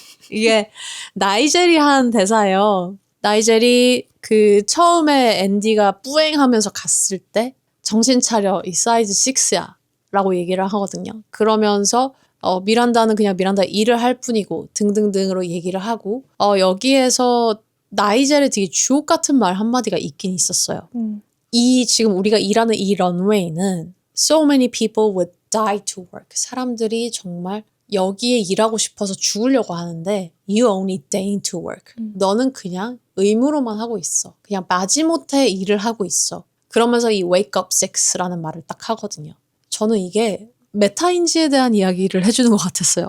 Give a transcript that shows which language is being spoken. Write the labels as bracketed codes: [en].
[ko] 이게 나이젤이 한 대사예요. 나이젤이 처음에 앤디가 뿌앵하면서 갔을 때 정신 차려, 이 사이즈 6야 라고 얘기를 하거든요. 그러면서 미란다는 그냥 미란다 일을 할 뿐이고 등등등으로 얘기를 하고 여기에서 나이젤의 되게 주옥 같은 말 한마디가 있긴 있었어요. 지금 우리가 일하는 이 런웨이는 [en] So many people would die to work. [ko] 사람들이 정말 여기에 일하고 싶어서 죽으려고 하는데 [en] You only deign to work. [ko] 너는 그냥 의무로만 하고 있어. 그냥 마지못해 일을 하고 있어. 그러면서 이 [en] wake up six [ko] 라는 말을 딱 하거든요. 저는 이게 메타인지에 대한 이야기를 해주는 것 같았어요.